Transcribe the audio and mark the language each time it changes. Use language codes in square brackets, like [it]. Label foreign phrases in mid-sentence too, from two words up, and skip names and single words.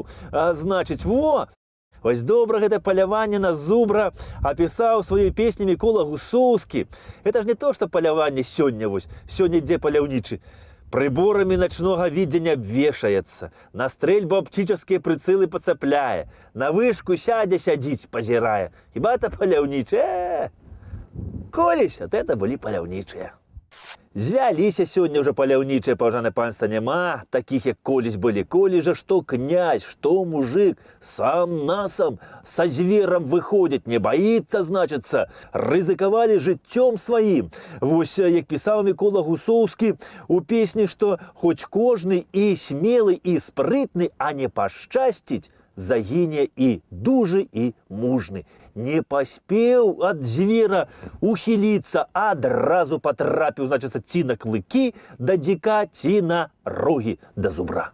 [be] Значыць, вось добра гэтае паляванне на зубра апісаў сваёй песні Мікола Гусоўскі. [ru] Это ж не то, [be] што паляванне сёння, вось, сёння ідзе паляўнічы. [ru] Приборами ночного видения обвешается, на стрельбу оптические прицелы поцепляе, на вышку сядзіць, позирая. [be] Хіба это паляўнічыя? Колись, от это были паляўнічыя. Звяліся сёння уже паляўнічыя, паважанае панства, няма таких, як колись были. [ru] Коли же что князь, что мужик, сам насам со звером выходит, не боится, [be] значится, рызыкавалі жыццём сваім. Вось, як пісаў Мікола Гусоўскі у песні, што хоць кожны і смелы, і спрытны, а не пашчасціць, загіне і дужы, і мужны. Не паспеў ад звера ухіліцца, а адразу патрапіў, значыцца, ці на клыкі да дзіка, ці на рогі да зубра.